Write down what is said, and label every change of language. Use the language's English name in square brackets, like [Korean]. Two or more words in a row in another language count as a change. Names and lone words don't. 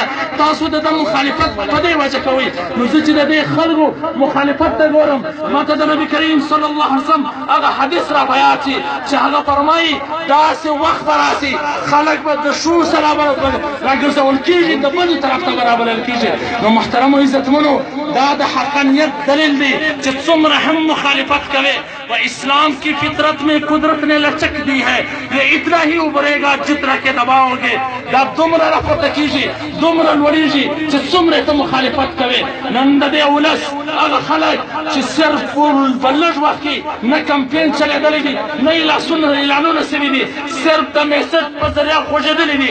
[Pashto] تاسو د ده مخالفت په دې وجه کوئ. نو زه چې د دې خلکو مخالفت ته ګورم، ماته د نبي کریم [Arabic] صلی الله علیه وسلم [Pashto] هغه حدیث را په یاد شي چې هغه فرمایي داسې وخت به راسي خلک به د شو سره راګرځول کېږي، د بلې طرف ته به رابلل کېږي. نو محترمو عزتمنو، دا د حقانیت دلیل دی چې څومره هم مخالفت کوي [Urdu] و اسلام کی فطرت میں قدرت نے لچک دی ہے، یہ اتنا ہی ابھرے گا جتنا کہ دباؤ گے. [Pashto] دا دومره راپورته کېږي، دومره لوړېږي چې څومره ته مخالفت کوي. نن د دې ولس هغه خلک چې صرف په لږ وخت کې نه کمپین چلېدلی دي، نه اعلانونه سوي دي، صرف د میسج په ذریعه خوږېدلي دي.